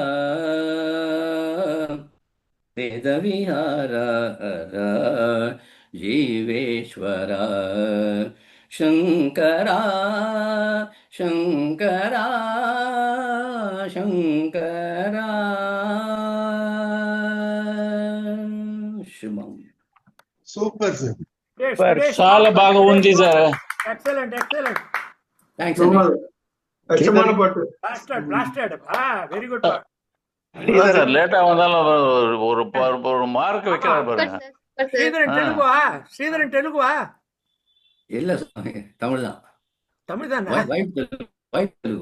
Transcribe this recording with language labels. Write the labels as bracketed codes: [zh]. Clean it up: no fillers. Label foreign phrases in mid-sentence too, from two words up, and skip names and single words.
[te] వేద విహార జీవేశ్వర శంకరా శంకరా శంకరా శుభం. [en] Super sir [te] చాలా బాగా ఉంది సార్. [en] Excellent excellent. థ్యాంక్స్ [ta] லட்சமான பாட்டு. [en] Blasted blasted. Very good. [ta] சார் லேட்டா வந்தாலும் ஒரு மார்க் வைக்கிறார் பாருங்க. ஸ்ரீதரன் தெலுங்குவா? ஸ்ரீதரன் தெலுங்குவா? இல்ல சுவாமி, தமிழ் தான். தமிழ் தானே? வைட் தெலுங்கு.